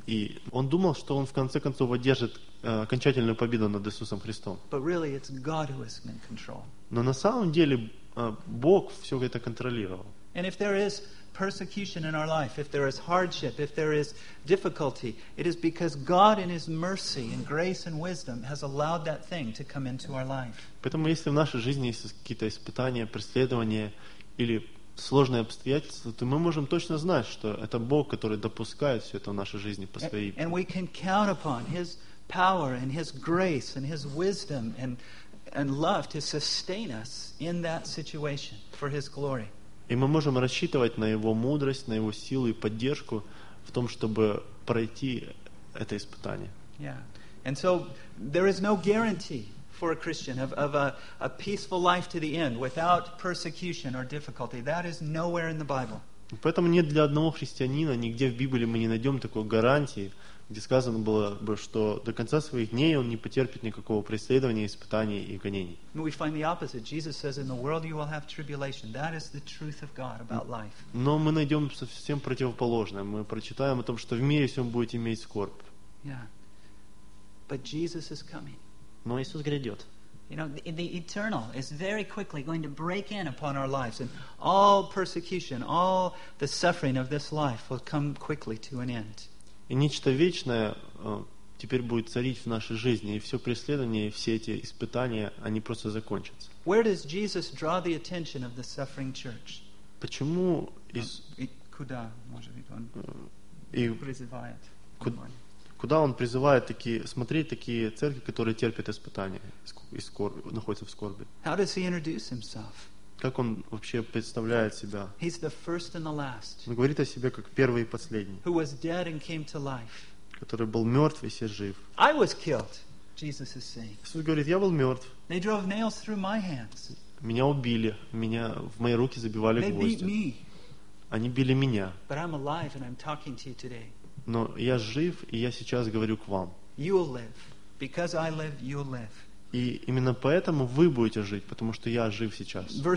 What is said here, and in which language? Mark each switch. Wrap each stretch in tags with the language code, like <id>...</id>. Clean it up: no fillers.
<ru>И он думал, что он в конце концов одержит окончательную победу над Иисусом Христом.</ru> <en>But really, it's God who is in control.</en> <ru>Но на самом деле Бог все это контролировал.</ru> <en>And if there is persecution in our life, if there is hardship, if there is difficulty, it is because God in His mercy and grace and wisdom has allowed that thing to come into our life.</en> <ru>Поэтому если в нашей жизни есть какие-то испытания, преследования или сложные обстоятельства, то мы можем точно знать, что это Бог, который допускает все это в нашей жизни по своей.</ru> <en>And we can count upon His power and His grace and His wisdom and love to sustain us in that situation for His glory.</en> <ru>И мы можем рассчитывать на Его мудрость, на Его силу и поддержку в том, чтобы пройти это испытание.</ru> <en>Yeah. And so there is no guarantee for a Christian of a peaceful life to the end without persecution or difficulty. That is nowhere in the Bible.</en> <ru>Поэтому нет для одного христианина, нигде в Библии мы не найдем такой гарантии, где сказано было бы, что до конца своих дней он не потерпит никакого преследования, испытаний и гонений. Но мы</ru> <en>find the opposite. Jesus says, in the world you will have tribulation. That is the truth of God about life.</en> <ru>Но мы найдем совсем противоположное. Мы прочитаем о том, что в мире всем будет иметь скорбь.</ru> <en>Yeah. But Jesus is coming.</en> <ru>Но Иисус грядет.</ru> <en>You know, the eternal is very quickly going to break in upon our lives, and all persecution, all the suffering of this life will come quickly to an end.</en> <ru>И нечто вечное теперь будет царить в нашей жизни, и все преследования, и все эти испытания, они просто закончатся.</ru> <en>Where does Jesus draw the attention of the suffering church?</en> <ru>Почему куда, может быть, он призывает? Куда он призывает такие, смотреть такие церкви, которые терпят испытания и находятся в скорби?</ru> <en>How does he introduce himself?</en> <ru>Как он вообще представляет себя?</ru> <en>He's the first and the last.</en> <ru>Он говорит о себе как первый и последний.</ru> <en>Who was dead and came to life.</en> <ru>Который был мертв и все жив.</ru> <en>I was killed, Jesus is saying.</en> <ru>Иисус говорит, я был мертв.</ru> <en>They drove nails through my hands.</en> <ru>Меня убили, меня в мои руки забивали</ru> <en>They</en> <ru>гвозди.</ru> <en>Beat me.</en> <ru>Они били меня.</ru> <en>But I'm alive and I'm talking to you today.</en> <ru>Но я жив, и я сейчас говорю к вам.</ru> <en>You'll live. Because I live, you'll live.</en> <ru>И именно поэтому вы будете жить, потому что я жив сейчас.</ru>